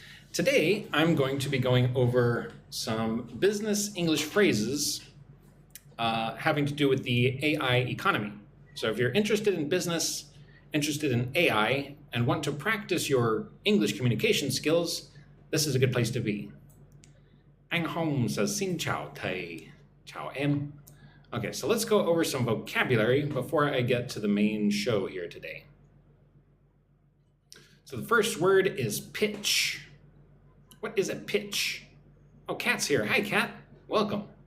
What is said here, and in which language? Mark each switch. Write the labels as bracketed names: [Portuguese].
[English] Today, I'm going to be going over some business English phrases having to do with the AI economy. So if you're interested in business, interested in AI, and want to practice your English communication skills, this is a good place to be. Anh Hong says, [Vietnamese] Xin chào thầy, chào em. [English] Okay, so let's go over some vocabulary before I get to the main show here today. So the first word is pitch. What is a pitch? Oh, Kat's here. Hi, Kat. Welcome.